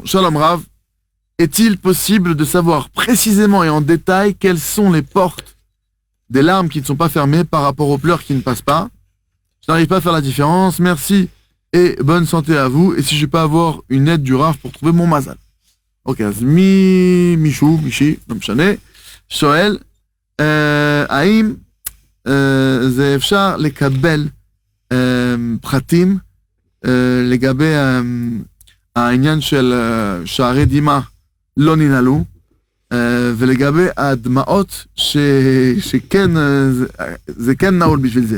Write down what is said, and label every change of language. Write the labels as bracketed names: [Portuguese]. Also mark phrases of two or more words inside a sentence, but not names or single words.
[French] Shalom Rav, est-il possible de savoir précisément et en détail quelles sont les portes des larmes qui ne sont pas fermées par rapport aux pleurs qui ne passent pas? Je n'arrive pas à faire la différence, merci et bonne santé à vous. Et si je peux avoir une aide du Rav pour trouver mon mazal? [Hebrew] Ok, אז מישי, לא משנה, שואל, האם זה אפשר לקבל פרטים לגבי העניין של שערי דמעה לא ננעלו, ולגבי הדמעות שכן, זה כן נעול בשביל זה.